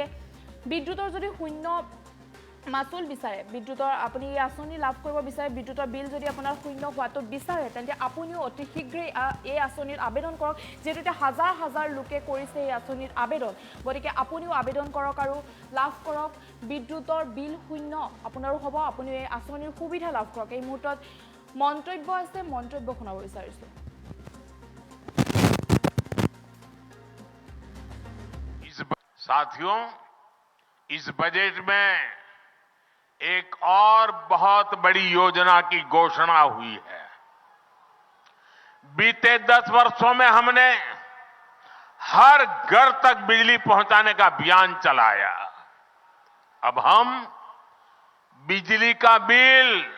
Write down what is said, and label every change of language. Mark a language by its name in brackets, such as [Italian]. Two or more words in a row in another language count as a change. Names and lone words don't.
[Assamese] বিদ্যুতৰ যদি শূন্য মাচুল বিচাৰে বিদ্যুতৰ আপুনি এই আঁচনি লাভ কৰিব বিচাৰে বিদ্যুতৰ বিল যদি আপোনাৰ শূন্য হোৱাটো বিচাৰে তেন্তে আপুনিও অতি শীঘ্ৰে এই আঁচনিৰ আবেদন কৰক যেটো হাজাৰ হাজাৰ লোকে কৰিছে এই আঁচনিৰ আবেদন গতিকে আপুনিও আবেদন কৰক আৰু লাভ কৰক বিদ্যুতৰ বিল শূন্য আপোনাৰো হ'ব আপুনি এই আঁচনিৰ সুবিধা লাভ কৰক এই মুহূৰ্তত মন্তব্য আছে মন্তব্য শুনাব বিচাৰিছো [Hindi] साथियों इस बजट में एक और बहुत बड़ी योजना की घोषणा हुई है बीते 10 वर्षों में हमने हर घर तक बिजली पहुंचाने का अभियान चलाया अब हम बिजली का बिल